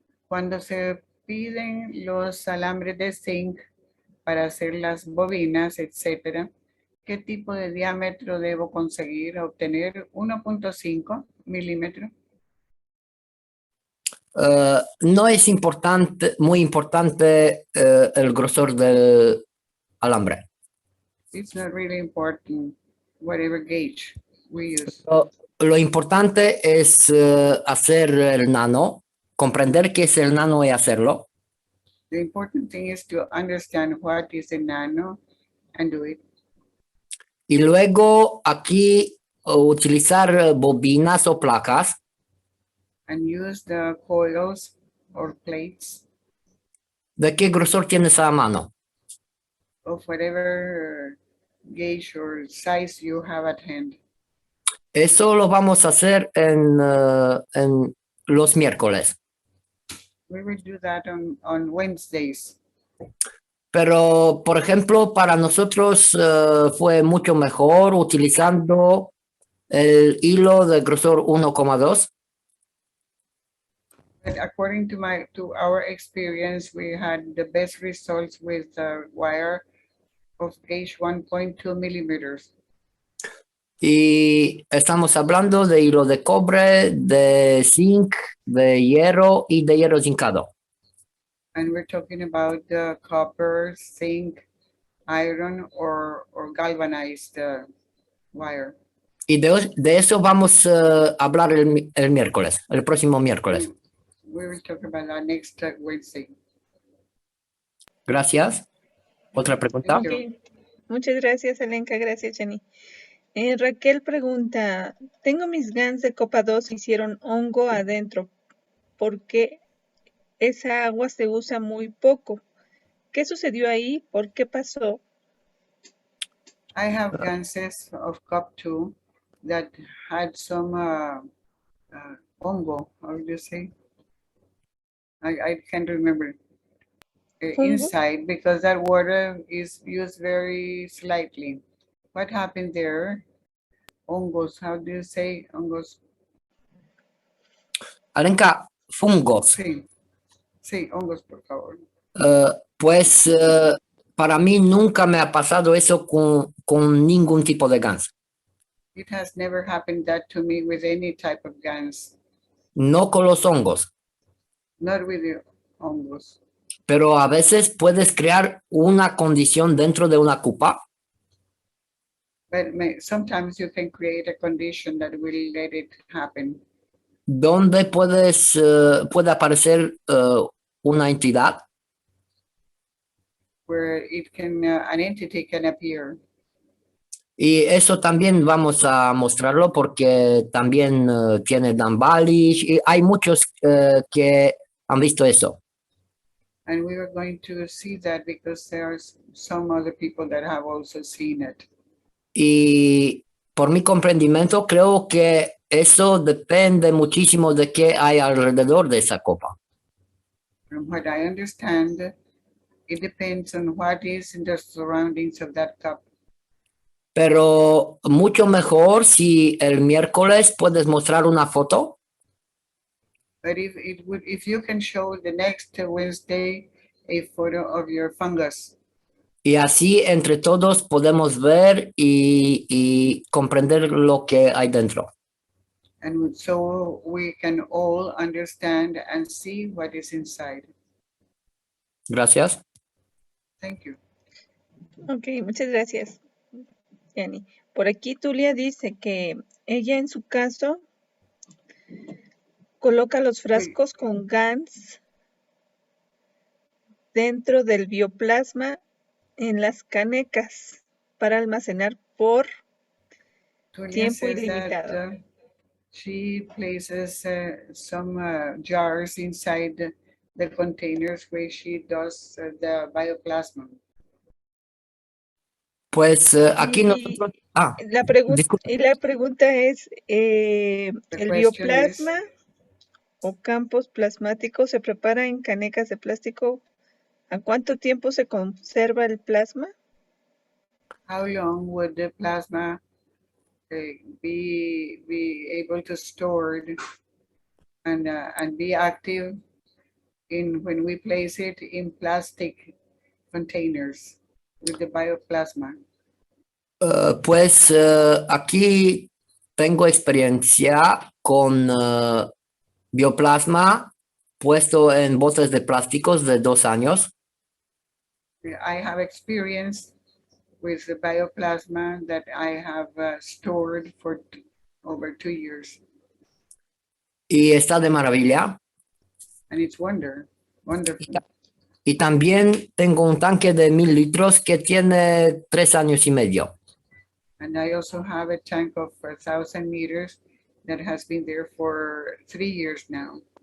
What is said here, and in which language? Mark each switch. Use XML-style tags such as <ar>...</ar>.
<es>Cuando se piden los alambres de zinc para hacer las bobinas, etcétera, ¿qué tipo de diámetro debo conseguir? Obtener 1.5 milímetros. No es importante, muy importante el grosor del alambre.</es> <en>It's not really important, whatever gauge we use.</en> <es>Lo importante es hacer el nano, comprender qué es el nano y hacerlo.</es> <en>The important thing is to understand what is a nano and do it.</en> <es>Y luego aquí utilizar bobinas o placas</es> <en>And use the coils or plates</en> <es>de qué grosor tienes a la mano.</es> <en>of whatever gauge or size you have at hand.</en> <es>Eso lo vamos a hacer en los miércoles.</es> <en>We will do that on Wednesdays.</en> <es>Pero, por ejemplo, para nosotros fue mucho mejor utilizando el hilo de grosor 1,2.</es> <en>But according to our experience, we had the best results with the wire of gauge 1.2 millimeters.</en> <es>Y estamos hablando de hilo de cobre, de zinc, de hierro y de hierro zincado.</es> <en>And we're talking about the copper, zinc, iron, or galvanized wire.</en> <es>Y de eso vamos a hablar el miércoles, el próximo miércoles.</es> <en>We will talk about that next Wednesday.</en> <es>Gracias. ¿Otra pregunta? Okay. Muchas gracias, Alenka. Gracias, Jenny. Raquel pregunta, tengo mis GANs de copa 2 hicieron hongo adentro. ¿Por qué esa agua se usa muy poco? ¿Qué sucedió ahí? ¿Por qué pasó?</es> <en>I have ganses of cup 2 that had some hongo, how do you say? I can't remember. Inside, because that water is used very slightly. What happened there? Hongos, how do you say hongos? Alenka, fungos.</en> <es>Sí, hongos, por favor. Pues para mí nunca me ha pasado eso con ningún tipo de GANs.</es> <en>It has never happened that to me with any type of GANs.</en> <es>No con los hongos.</es> <en>Not with the hongos.</en> <es>Pero a veces puedes crear una condición dentro de una cupa.</es> <en>But sometimes you can create a condition that will let it happen.</en> <es>Donde puede aparecer una entidad.</es> <en>Where it can, an entity can appear.</en> <es>Y eso también vamos a mostrarlo porque también tiene Dan Balish y hay muchos que han visto eso.</es> <en>And we are going to see that because there are some other people that have also seen it.</en> <es>Y por mi comprendimiento creo que eso depende muchísimo de qué hay alrededor de esa copa.</es> <en>From what I understand, it depends on what is in the surroundings of that cup.</en> <es>Pero mucho mejor si el miércoles puedes mostrar una foto.</es> <en>But if you can show the next Wednesday a photo of your fungus,</en> <es>Y así entre todos podemos ver y comprender lo que hay dentro.</es> <en>and so we can all understand and see what is inside.</en> <es>Gracias.</es> <en>Thank you.</en> <es>Ok, muchas gracias, Yani. Por aquí Tulia dice que ella en su caso coloca los frascos con GANs dentro del bioplasma en las canecas para almacenar por</es> <en>Tulia</en> <es>tiempo</es> <en>says</en> <es>ilimitado.</es> <en>that she places some jars inside the containers where she does the bioplasma.</en> <es>Pues aquí nosotros... La pregunta, disculpe. y la pregunta es, ¿el</es> <en>question</en> <es>bioplasma o campos plasmáticos se prepara en canecas de plástico? ¿A cuánto tiempo se conserva el plasma?</es> <en>How long would the plasma be able to store and be active when we place it in plastic containers with the bioplasma?</en> <es>Pues aquí tengo experiencia con bioplasma puesto en botes de plásticos de 2 años.</es> <en>I have experience with the bioplasma that I have stored for over 2 years.</en> <es>Y está de maravilla.</es> <en>And it's wonderful.</en> <es>Y también tengo un tanque de 1000 litros que tiene 3 años y medio.</es> <en>And I also have a tank of 1,000 meters that has been there for 3 years now.</en>